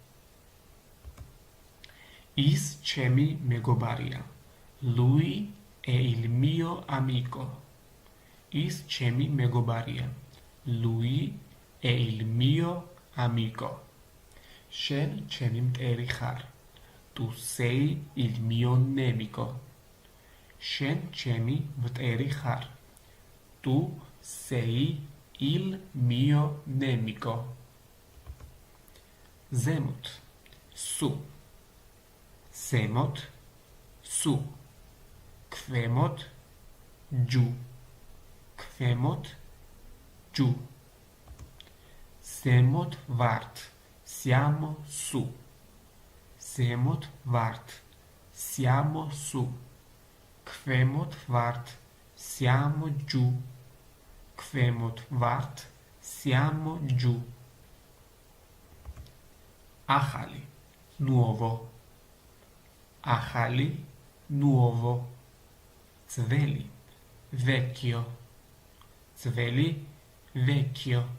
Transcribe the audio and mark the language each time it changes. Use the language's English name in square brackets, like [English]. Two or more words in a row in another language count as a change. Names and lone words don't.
[Georgian] ის ჩემი მეგობარია [Italian] lui è il mio amico [Georgian] ის ჩემი [Italian] მეგობარია lui è il mio amico [Georgian] შენ ჩემი მტერი ხარ [Italian] tu sei il mio nemico [Georgian] შენ ჩემი მტერი ხარ [Italian] tu sei il mio nemico ზემოთ su ზემოთ su ქვემოთ giù [Georgian] ქვემოთ giù ზემოთ ვართ [Italian] siamo su [Georgian] ზემოთ ვართ [Italian] siamo su [Georgian] ქვემოთ ვართ [Italian] siamo giù [Georgian] ქვემოთ ვართ [Italian] siamo giù [Georgian] ახალი nuovo ახალი nuovo ძველი vecchio ძველი vecchio